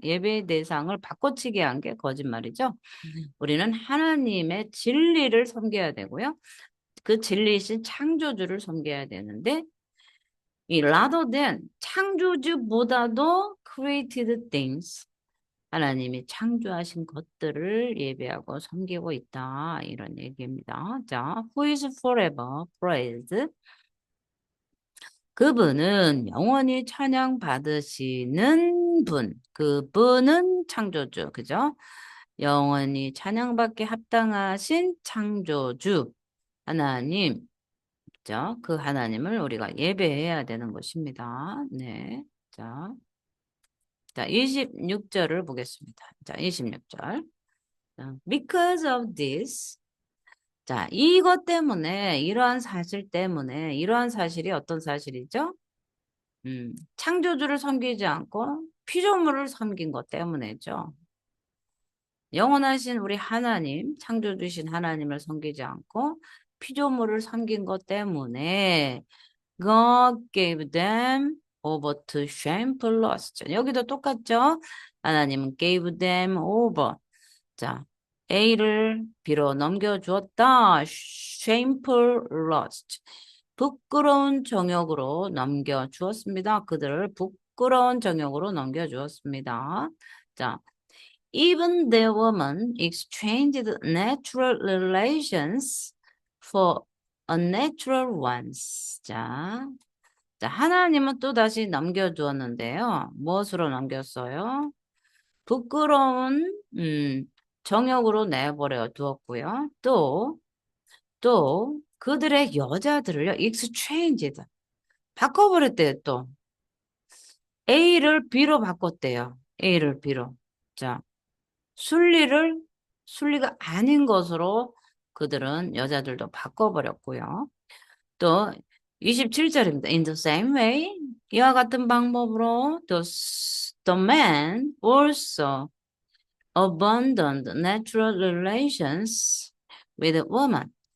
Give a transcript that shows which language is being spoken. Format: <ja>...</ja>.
<ko>예배의 대상을 바꿔치기 한 게 거짓말이죠. 우리는 하나님의 진리를 섬겨야 되고요. 그 진리이신 창조주를 섬겨야 되는데 이</ko> <en>rather than</en> <ko>창조주보다도</ko> <en>created things</en> <ko>하나님이 창조하신 것들을 예배하고 섬기고 있다. 이런 얘기입니다.</ko> <en>자, who is forever praised?</en> <ko>그분은 영원히 찬양 받으시는 분. 그분은 창조주. 그죠? 영원히 찬양받게 합당하신 창조주. 하나님. 그죠? 그 하나님을 우리가 예배해야 되는 것입니다. 네. 자, 26절을 보겠습니다. 자, 26절.</ko> <en>Because of this.</en> <ko>자, 이것 때문에, 이러한 사실 때문에, 이러한 사실이 어떤 사실이죠? 창조주를 섬기지 않고 피조물을 섬긴 것 때문이죠. 영원하신 우리 하나님, 창조주신 하나님을 섬기지 않고 피조물을 섬긴 것 때문에</ko> <en>God gave them over to shameful lust.</en> <ko>여기도 똑같죠? 하나님은</ko> <en>gave them over.</en> <ko>자, A를 B로 넘겨주었다.</ko> <en>shameful lust.</en> <ko>부끄러운 정욕으로 넘겨주었습니다. 그들을 부끄러운 정욕으로 넘겨주었습니다.</ko> <en>자, even the woman exchanged natural relations for unnatural ones.</en> <ko>자, 하나님은 또 다시 넘겨주었는데요. 무엇으로 넘겼어요? 부끄러운 정욕으로 내버려 두었고요. 또 그들의 여자들을요. exchanged. 바꿔버렸대요. 또 A를 B로 바꿨대요. A를 B로. 자, 순리가 아닌 것으로 그들은 여자들도 바꿔버렸고요. 또 27절입니다.</ko> <en>In the same way,</en> <ko>이와 같은 방법으로</ko> <en>the man also abandoned natural relations with a woman.</en>